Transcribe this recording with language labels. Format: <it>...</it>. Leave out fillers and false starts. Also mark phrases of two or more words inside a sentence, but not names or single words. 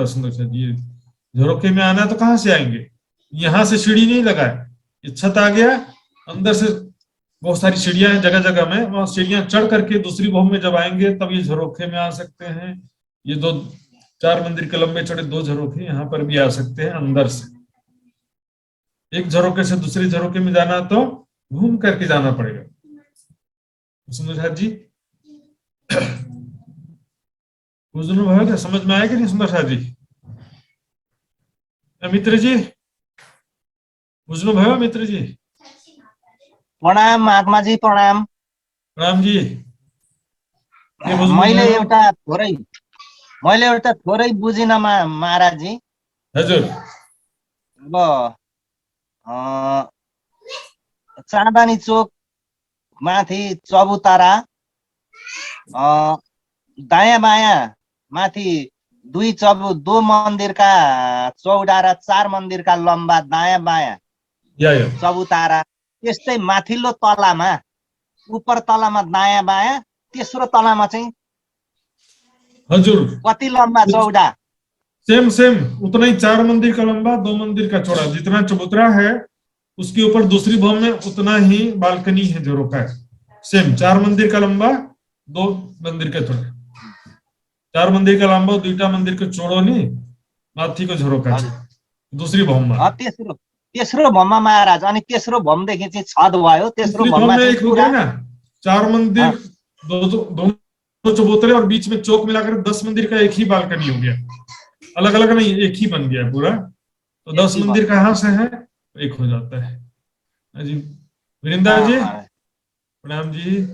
<hi>सुंदर सा जी, झरोखे में आना तो कहाँ से आएंगे, यहाँ से सीढ़ी नहीं लगा है, ये छत आ गया, अंदर से बहुत सारी सीढ़ियां हैं जगह जगह में, वहां सीढ़ियां चढ़ करके दूसरी भवन में जब आएंगे तब ये झरोखे में आ सकते हैं। ये दो चार मंदिर के लंबे चौड़े दो झरोखे यहाँ पर भी आ सकते हैं अंदर से। एक झरोखे से दूसरे झरोखे में जाना तो घूम करके जाना पड़ेगा। सुंदर जी</hi> <ne>बुझ्नु भयो</ne> <hi>क्या, समझ में आया कि नहीं सुंदर जी?</hi> <ne>मित्र जी बुझ्नु भयो? मित्र जी प्रणाम महात्मा जी, प्रणाम। राम जी मैले एउटा थोरै बुझिन महाराज जी। हजुर, अब चाँदनी चोक माथि चबुतारा, दायाँ बायाँ माथि</ne> <hi>दो मंदिर का चौडा</hi> <ne>र</ne> <hi>चार मंदिर का लम्बा</hi> <ne>दायाँ बायाँ चबुतारा, त्यस्तै माथिल्लो तलामा, उपर तलामा दायाँ बायाँ, तेस्रो तलामा चाहिँ हजुर कति लम्बा चौडा?</ne> <en>same same</en> <hi>उतना ही, चार मंदिर का लंबा, दो मंदिर का चौड़ा, जितना चबूतरा है उसके ऊपर दूसरी भवन में उतना ही बालकनी है, झरोखा है। सेम चार मंदिर का लंबा, दो मंदिर का चौड़ा, चार मंदिर का लंबा,</hi> <ne>दुईटा मंदिर का चौड़ो नि माथि को झरोखा छ</ne> <hi>दूसरी भवन में।</hi> <ne>तेस्रो भवनमा महाराज, अनि तेस्रो भवनदेखि चाहिँ छत भयो, तेस्रो भवनमा</ne> <hi>एक हो गया ना, चार मंदिर, दो चबूतरे और बीच में चौक मिलाकर 10 मंदिर का एक ही बालकनी हो गया, अलग अलग नहीं, एक ही बन गया पूरा। तो 10 मंदिर कहाँ से है, एक हो जाता है जी। वृंदा जी प्रणाम जी।</hi>